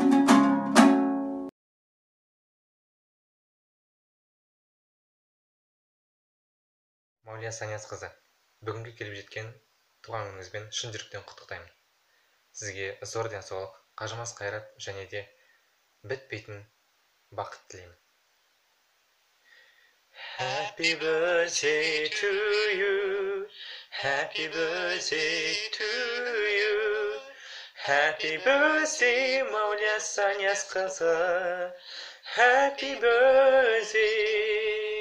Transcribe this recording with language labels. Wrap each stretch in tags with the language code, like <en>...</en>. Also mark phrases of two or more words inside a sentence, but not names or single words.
<kk>Маулия Санияс қызы, бүгінгі келіп жеткен туған күніңізбен шын жүректен құттықтаймын. Сізге зор денсаулық, қажымас қайрат және де бітпейтін бақыт тілеймін.</kk> <en>Happy birthday to you, happy birthday to you, happy birthday Маулия Санияс қызы, happy birthday.</en>